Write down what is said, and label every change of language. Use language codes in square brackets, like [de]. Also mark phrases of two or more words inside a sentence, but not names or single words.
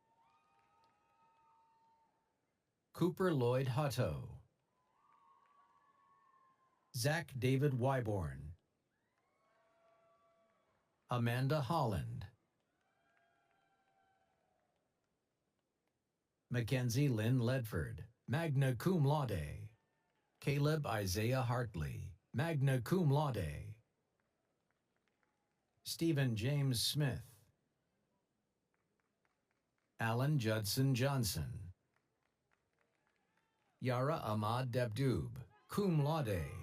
[en] Cooper Lloyd Hutto. Zach David Wyborn. Amanda Holland. [la] Mackenzie Lynn Ledford, magna cum laude. Caleb Isaiah Hartley, magna cum laude. [en] Stephen James Smith. Alan Judson Johnson. Yara Ahmad Debdoob, [la] cum laude.